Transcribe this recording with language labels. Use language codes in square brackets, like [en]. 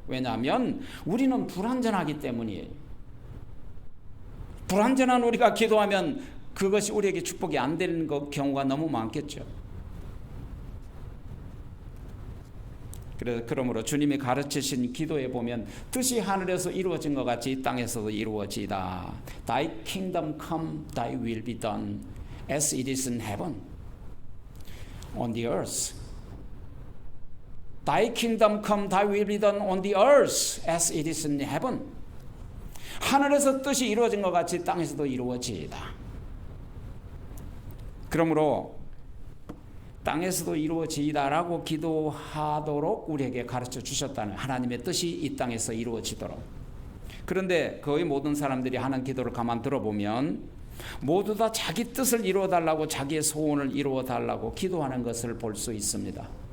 [ko] 왜냐하면 우리는 불완전하기 때문이에요. 불완전한 우리가 기도하면 그것이 우리에게 축복이 안 되는 경우가 너무 많겠죠. 그러므로 주님이 가르치신 기도에 보면 뜻이 하늘에서 이루어진 것 같이 이 땅에서도 이루어지다. [en] Thy kingdom come, thy will be done as it is in heaven, on the earth. Thy kingdom come, thy will be done on the earth as it is in heaven. [ko] 하늘에서 뜻이 이루어진 것 같이 땅에서도 이루어지다. 그러므로 땅에서도 이루어지다라고 기도하도록 우리에게 가르쳐 주셨다는, 하나님의 뜻이 이 땅에서 이루어지도록. 그런데 거의 모든 사람들이 하는 기도를 가만 들어보면 모두 다 자기 뜻을 이루어달라고, 자기의 소원을 이루어달라고 기도하는 것을 볼 수 있습니다.